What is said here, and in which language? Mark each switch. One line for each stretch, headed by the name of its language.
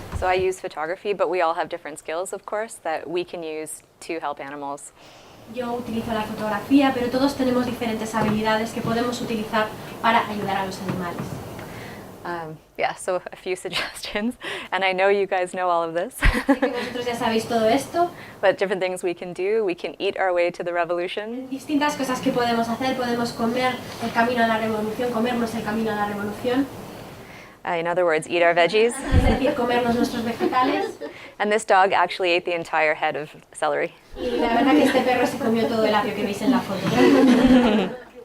English: So I use photography, but we all have different skills, of course, that we can use to help animals.
Spanish: Yo utilizo la fotografía, pero todos tenemos diferentes habilidades que podemos utilizar para ayudar a los animales.
English: Yeah, so a few suggestions, and I know you guys know all of this,
Spanish: Sé que vosotros ya sabéis todo esto.
English: but different things we can do. We can eat our way to the revolution.
Spanish: Distintas cosas que podemos hacer. Podemos comer el camino a la revolución, comernos el camino a la revolución.
English: In other words, eat our veggies.
Spanish: Es decir, comernos nuestros vegetales.
English: And this dog actually ate the entire head of celery.
Spanish: Y la verdad que este perro se comió todo el apio que veis en la foto.